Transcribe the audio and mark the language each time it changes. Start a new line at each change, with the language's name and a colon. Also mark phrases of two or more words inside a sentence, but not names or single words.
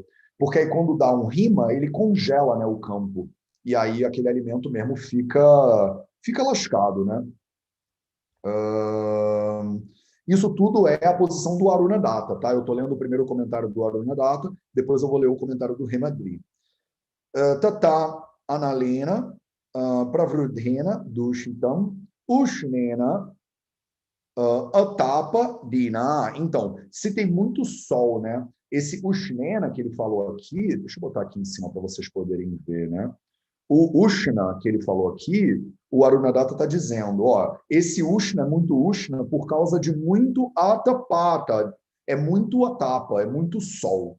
Portuguese: Porque aí, quando dá um rima, ele congela, né, o campo. E aí aquele alimento mesmo fica lascado, né? Isso tudo é a posição do Aruna Datta, tá? Eu estou lendo o primeiro comentário do Aruna Datta, depois eu vou ler o comentário do Hemadri.
Sanskrit: तत अनलेन प्रवृद्धेन दूषितम् उष्णेन आतप आदिना.
Portuguese: Então, se tem muito sol, né? Esse Ushnena que ele falou aqui, deixa eu botar aqui em cima para vocês poderem ver, né? O Ushna que ele falou aqui, o Aruna Datta está dizendo, esse Ushna é muito Ushna por causa de muito atapata, é muito atapa, é muito sol.